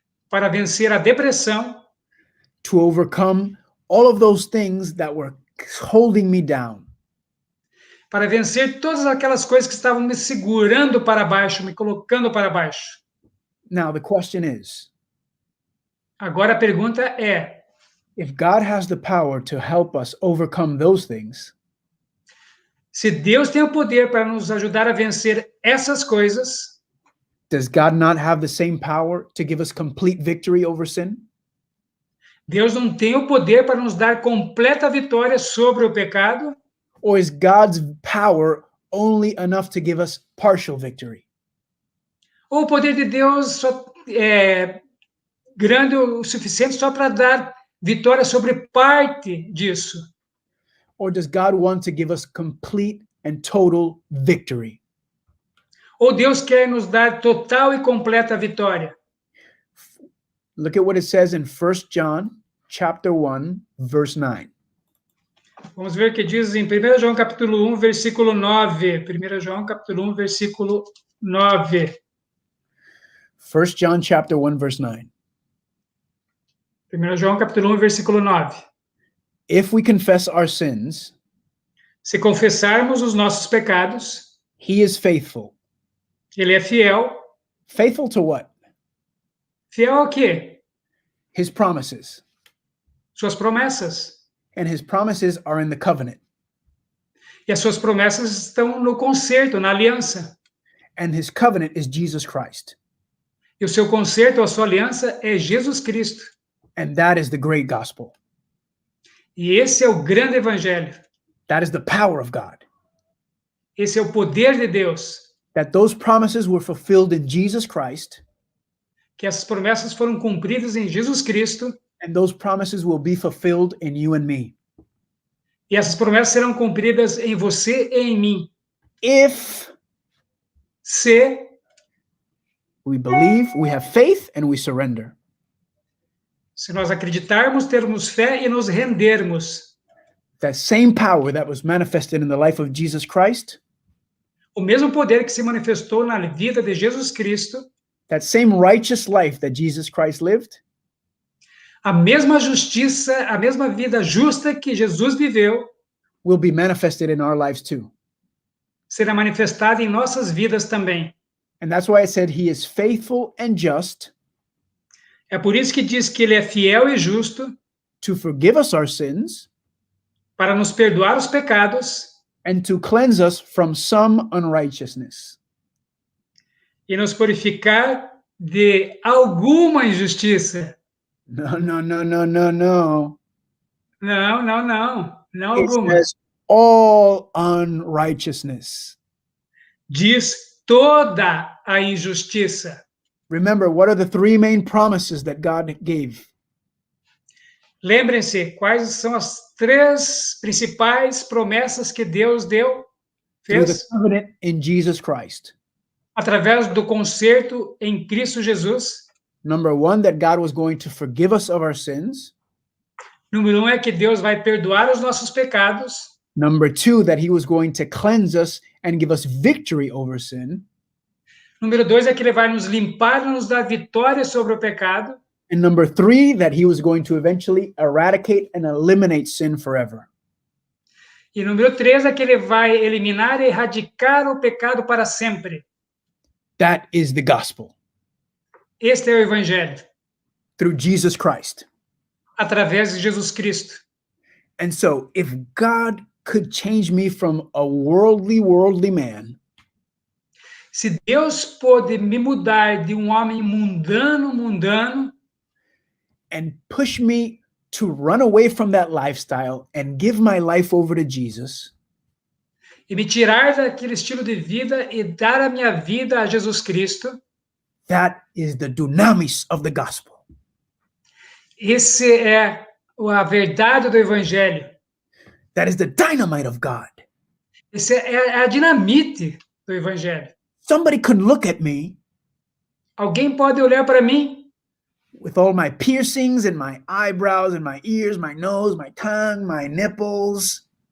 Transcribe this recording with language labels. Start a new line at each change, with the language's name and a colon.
Portuguese: para vencer a depressão,
English: to overcome all of those things that were holding me down.
Portuguese: para vencer todas aquelas coisas que estavam me segurando para baixo, me colocando para baixo.
English: Now, the question is,
Portuguese: Agora a pergunta é:
English: if God has the power to help us overcome those things,
Portuguese: se Deus tem o poder para nos ajudar a vencer essas coisas,
English: does God not have the same power to give us complete victory over sin?
Portuguese: Deus não tem o poder para nos dar completa vitória sobre o pecado?
English: Or is God's power only enough to give us partial victory?
Portuguese: Ou o poder de Deus só é grande o suficiente só para dar vitória sobre parte disso?
English: Or does God want to give us complete and total victory?
Portuguese: Ou Deus quer nos dar total e completa vitória?
English: Look at what it says in 1 John chapter 1, verse 9.
Portuguese: Vamos ver o que diz em 1 João capítulo 1, versículo 9. 1 João capítulo 1, versículo 9.
English: 1 John chapter 1, verse 9.
Portuguese: 1 João capítulo 1, versículo 9.
English: If we confess our sins,
Portuguese: se confessarmos os nossos pecados,
English: he is faithful.
Portuguese: Ele é fiel.
English: Faithful to what?
Portuguese: Fiel ao quê?
English: His promises.
Portuguese: Suas promessas.
English: And his promises are in the covenant.
Portuguese: E as suas promessas estão no concerto, na aliança.
English: And his covenant is Jesus Christ.
Portuguese: E o seu concerto, a sua aliança é Jesus Cristo.
English: And that is the great gospel.
Portuguese: E esse é o grande evangelho.
English: That is the power of God.
Portuguese: Esse é o poder de Deus.
English: That those promises were fulfilled in Jesus Christ.
Portuguese: Que essas promessas foram cumpridas em Jesus Cristo.
English: And those promises will be fulfilled in you and me.
Portuguese: E essas promessas serão cumpridas em você e em mim.
English: If
Portuguese: se
English: we believe, we have faith, and we surrender.
Portuguese: Se nós acreditarmos, termos fé e nos rendermos.
English: That same power that was manifested in the life of Jesus Christ.
Portuguese: O mesmo poder que se manifestou na vida de Jesus Cristo.
English: That same righteous life that Jesus Christ lived.
Portuguese: A mesma justiça, a mesma vida justa que Jesus viveu,
English: will be manifested in our lives too.
Portuguese: Será manifestada em nossas vidas também.
English: And that's why I said he is faithful and just.
Portuguese: É por isso que diz que ele é fiel e justo
English: to forgive us our sins,
Portuguese: para nos perdoar os pecados
English: and to cleanse us from some unrighteousness.
Portuguese: E nos purificar de alguma injustiça.
English: No, no, no, no, no, no.
Portuguese: Não, não, não. Não
English: It
Portuguese: alguma.
English: says all unrighteousness.
Portuguese: Diz toda a injustiça.
English: Remember, what are the three main promises that God gave?
Portuguese: Lembrem-se, quais são as três principais promessas que Deus deu?
English: Through the
Portuguese: Fez?
English: covenant in Jesus Christ.
Portuguese: Através do concerto em Cristo Jesus.
English: Number one, that God was going to forgive us of our sins.
Portuguese: Número 1 é que Deus vai perdoar os nossos pecados.
English: Number two, that he was going to cleanse us and give us victory over sin.
Portuguese: Número 2 é que ele vai nos limpar e nos dar vitória sobre o pecado.
English: And number three, that he was going to eventually eradicate and eliminate sin forever.
Portuguese: E número 3 é que ele vai eliminar e erradicar o pecado para sempre.
English: That is the gospel.
Portuguese: Este é o evangelho.
English: Through Jesus Christ.
Portuguese: Através de Jesus Cristo.
English: And so, if God could change me from a worldly man,
Portuguese: se Deus pôde me mudar de homem mundano,
English: and push me to run away from that lifestyle and give my life over to Jesus,
Portuguese: e me tirar daquele estilo de vida e dar a minha vida a Jesus Cristo,
English: that is the dunamis of the gospel.
Portuguese: Esse é a verdade do evangelho.
English: That is the dynamite of God.
Portuguese: Esse é a dinamite do evangelho.
English: Somebody could look at me.
Portuguese: Alguém pode olhar para mim.
English: With all my piercings and my eyebrows and my ears, my nose, my tongue, my nipples.